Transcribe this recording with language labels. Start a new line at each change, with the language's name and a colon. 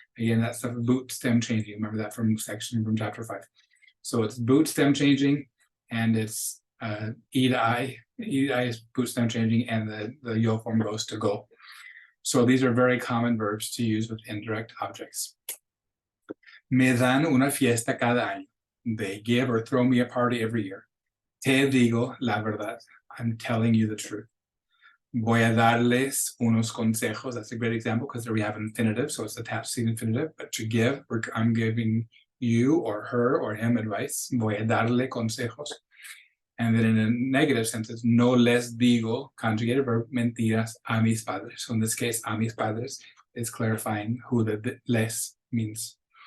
English: Again, that's the boot stem changing. Remember that from chapter 5. So it's boot stem changing, and it's e to I. E to I is boot stem changing, and the yo form goes to go. So these are very common verbs to use with indirect objects.
Spanish: Me dan una fiesta cada año.
English: They give or throw me a party every year.
Spanish: Te digo la verdad.
English: I'm telling you the truth.
Spanish: Voy a darles unos consejos.
English: That's a great example because there we have infinitive, so it's attached to the infinitive. But to give, I'm giving you or her or him advice.
Spanish: Voy a darle consejos.
English: And then in a negative sense, it's
Spanish: no les digo,
English: conjugated verb,
Spanish: mentiras a mis padres.
English: So in this case,
Spanish: a mis padres
English: is clarifying who the les means.